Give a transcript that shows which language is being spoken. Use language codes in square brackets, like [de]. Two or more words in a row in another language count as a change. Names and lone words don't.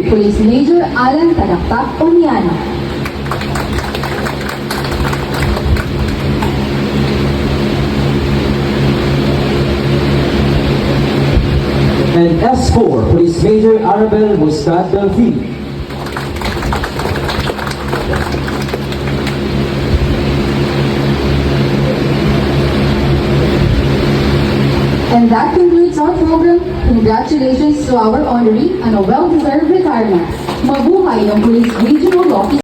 [en] Police Major Alan Tadaktak Oniana. And S4, Police Major Arabel Mustad Belfi. And that concludes our program. Congratulations to our honoree on a well-deserved retirement. [tl] Mabuhay ang Police Regional Office.